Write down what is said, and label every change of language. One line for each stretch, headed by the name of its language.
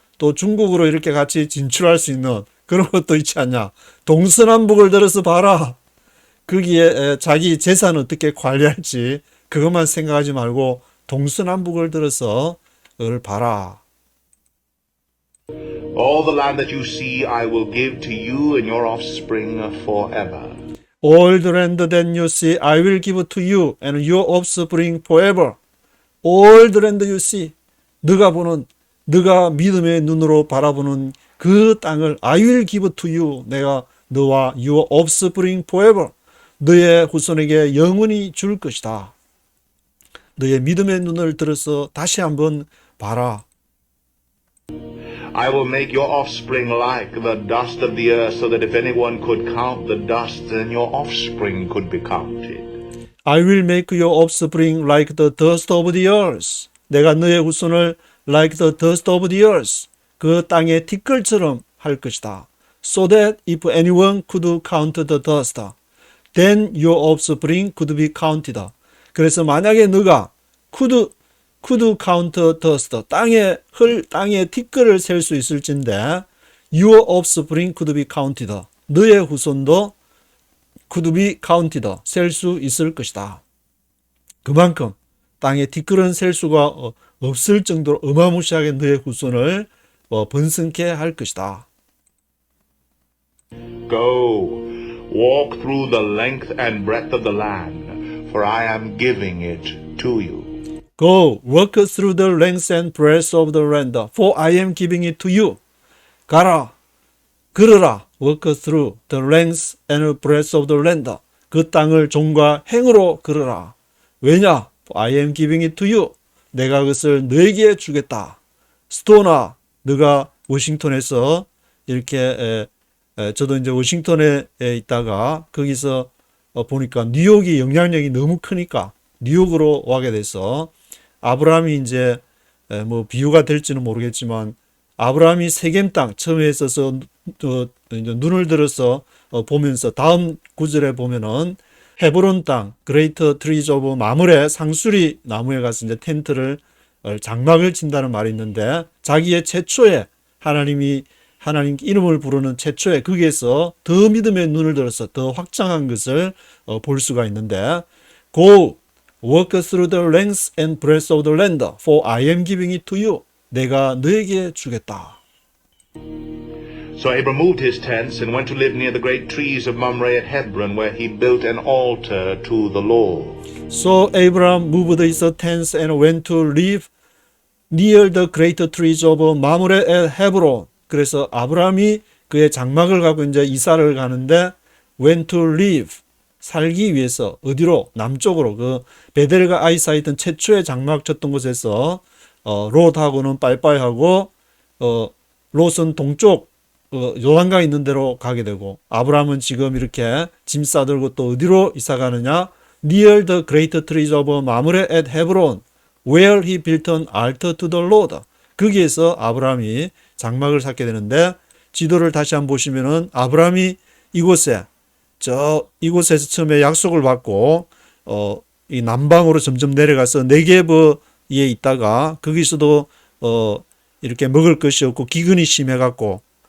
Korean: 또 중국으로 이렇게 같이 진출할 수 있는 그런 것도 있지 않냐. 동서남북을 들어서 봐라. 거기에 자기 재산을 어떻게 관리할지 그것만 생각하지 말고 동서남북을 들어서 그걸 봐라.
English: All the land that you see I will give to you and your offspring forever. All the land that you see I will give to you and your offspring forever. All the land you see.
Korean: 네가 믿음의 눈으로 바라보는 그 땅을
English: I will give to you.
Korean: 내가 너와
English: your offspring forever.
Korean: 너의 후손에게 영원히 줄 것이다. 너의 믿음의 눈을 들어서 다시 한번 봐라.
English: I will make your offspring like the dust of the earth, so that if anyone could count the dust, then your offspring could be counted. I will make your offspring like the dust of the earth.
Korean: 내가 너의 후손을
English: like the dust of the earth.
Korean: 그 땅의 티끌처럼 할 것이다.
English: So that if anyone could count the dust, then your offspring could be counted.
Korean: 그래서 만약에 너가
English: could count dust,
Korean: 땅의 티끌을 셀 수 있을진데
English: your offspring could be counted.
Korean: 너의 후손도
English: could be counted.
Korean: 셀 수 있을 것이다. 그만큼 땅의 티끌은 셀 수가 없을 정도로 어마무시하게 너의 후손을 번성케 할 것이다.
English: Go, walk through the length and breadth of the land, for I am giving it to you. Go, walk through the length and breadth of the land, for I am giving it to you.
Korean: 가라, 걸어라,
English: walk through the length and breadth of the land.
Korean: 그 땅을 종과 행으로 걸어라. 왜냐?
English: I am giving it to you.
Korean: 내가 그것을 너에게 주겠다. 스토나, 너가 워싱턴에서 이렇게 저도 이제 워싱턴에 있다가 거기서 보니까 뉴욕이 영향력이 너무 크니까 뉴욕으로 와게 돼서 아브라함이 이제 뭐 비유가 될지는 모르겠지만 아브라함이 세겜 땅 처음에 있어서 이제 눈을 들어서 보면서 다음 구절에 보면은 헤브론 땅
English: 그레이터 트리즈 오브 마므레
Korean: 상수리 나무에 가서 이제 텐트를 장막을 친다는 말이 있는데 자기의 최초의 하나님 이름을 부르는 최초의 거기에서 더 믿음의 눈을 들어서 더 확장한 것을 볼 수가 있는데
English: Go, walk through the length and breadth of the land, for I am giving it to you.
Korean: 내가 너에게 주겠다.
English: So Abram moved his tents and went to live near the great trees of Mamre at Hebron, where he built an altar to the Lord. So Abraham moved his tents and went to live near the great trees of Mamre at Hebron.
Korean: 그래서 아브라함이 그의 장막을 가고 이제 이사를 가는데
English: went to live
Korean: 살기 위해서 어디로 남쪽으로 그 베델과 아이사에 있던 최초의 장막 쳤던 곳에서 롯하고는 빠이빠이하고 롯은 동쪽 요단강 있는 데로 가게 되고 아브라함은 지금 이렇게 짐 싸들고 또 어디로 이사 가느냐?
English: Near the great trees of Mamre at Hebron, where he built an altar to the Lord.
Korean: 거기에서 아브라함이 장막을 쌓게 되는데 지도를 다시 한번 보시면은 아브라함이 이곳에 저 이곳에서 처음에 약속을 받고 이 남방으로 점점 내려가서 네게브에 있다가 거기서도 이렇게 먹을 것이 없고 기근이 심해갖고